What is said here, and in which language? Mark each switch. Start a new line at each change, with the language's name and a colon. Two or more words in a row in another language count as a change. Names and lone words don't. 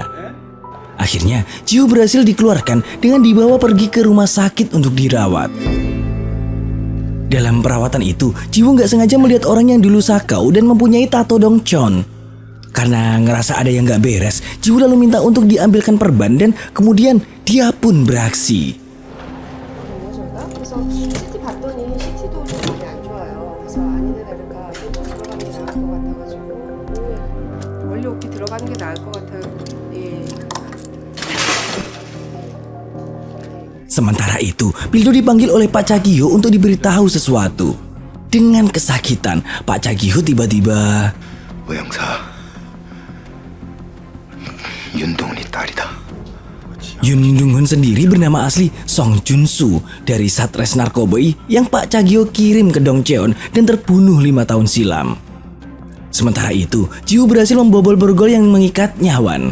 Indonesian: Akhirnya, Jiwoo berhasil dikeluarkan dengan dibawa pergi ke rumah sakit untuk dirawat. Dalam perawatan itu, Jiwoo nggak sengaja melihat orang yang dulu sakau dan mempunyai tato Dongcheon. Karena ngerasa ada yang gak beres, Jiwoo lalu minta untuk diambilkan perban dan kemudian dia pun beraksi.
Korean: 그래서 CT 봤더니 CT도 좀 많이 안 좋아요. 그래서 아니네 다를까 들어가는 게 나을 것 같아가지고 원래 오피 들어가는 게 나을 것 같아요. 예.
Indonesian: Sementara itu, Pildo dipanggil oleh Pak Cha Gi-ho untuk diberitahu sesuatu. Dengan kesakitan, Pak Cha Gi-ho tiba-tiba...
Korean: 오영사, 윤동훈이 딸이다.
Indonesian: Yun Dong-hun sendiri bernama asli Song Jun-soo dari Satres Narkoboy yang Pak Cha Gi-ho kirim ke Dongcheon dan terbunuh 5 tahun silam. Sementara itu, Jiwoo berhasil membobol borgol yang mengikatnya Wan.